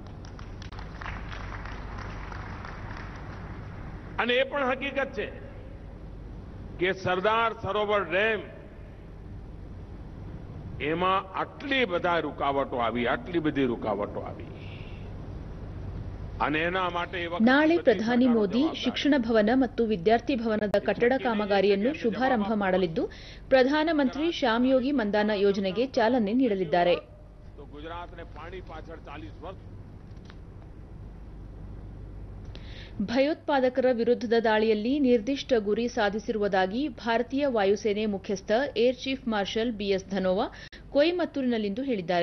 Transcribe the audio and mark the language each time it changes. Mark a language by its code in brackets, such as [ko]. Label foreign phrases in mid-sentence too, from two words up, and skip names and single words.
[gu] અને એ પણ હકીકત છે કે સરદાર સરોવર ડેમ એમાં આટલી બધા રૂકાવટો આવી અને એના માટે [kn] ನಾಳೆ ಪ್ರಧಾನಿ ಮೋದಿ ಶಿಕ್ಷಣ ಭವನ ಮತ್ತು ವಿದ್ಯಾರ್ಥಿ ಭವನದ ಕಟ್ಟಡ ಕಾಮಗಾರಿಯನ್ನು ಶುಭಾರಂಭ ಮಾಡಲಿದ್ದು, ಪ್ರಧಾನಮಂತ್ರಿ ಶ್ಯಾಮ್ ಯೋಗಿ ಮಂದಾನ ಯೋಜನೆಗೆ ಚಾಲನೆ ನೀಡಲಿದ್ದಾರೆ. [gu] ગુજરાતના પાણી પાછળ 40 વર્ષ [kn] ಭಯೋತ್ಪಾದಕರ ವಿರುದ್ಧದ ದಾಳಿಯಲ್ಲಿ ನಿರ್ದಿಷ್ಟ ಗುರಿ ಸಾಧಿಸಿರುವುದಾಗಿ ಭಾರತೀಯ ವಾಯುಸೇನೆ ಮುಖ್ಯಸ್ಥ ಏರ್ ಚೀಫ್ ಮಾರ್ಷಲ್ ಬಿಎಸ್ ಧನೋವಾ ಕೊಯಮತ್ತೂರಿನಲ್ಲಿಂದು ಹೇಳಿದ್ದಾರೆ.